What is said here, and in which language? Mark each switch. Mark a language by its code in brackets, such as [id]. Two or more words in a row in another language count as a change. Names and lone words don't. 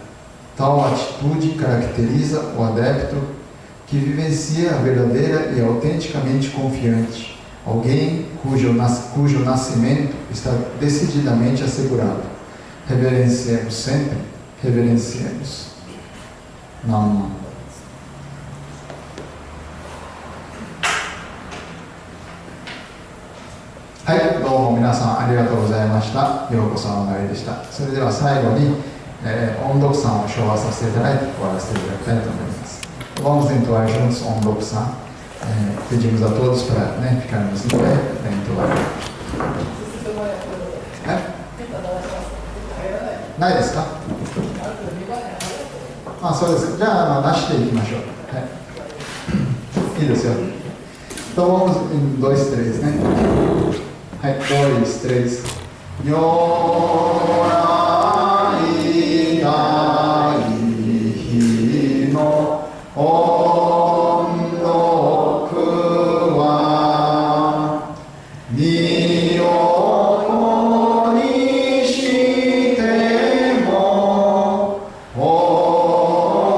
[pt] Tal atitude caracteriza o adepto que vivencia a verdadeira e autenticamente confiante, alguém cujo nascimento está decididamente assegurado. Reverenciemos sempre, reverenciemos. Namo. [ja] はい、どうも皆さんありがとうございました。ようこそお参りでした。それでは最後に、音読さんを唱和させていただいて終わらせていただきたいと思います。 [pt] Vamos entoar juntos o Ondoku-san. Pedimos a todos para ficarmos em pé para entoar. [ja] ないですか？あ、そうですか。じゃあ、出していきましょう。はい、いいですよ。 [pt] Então vamos em 2, 3, né? [ja] はい、2, 3. 如来大悲の恩徳は身を粉にしても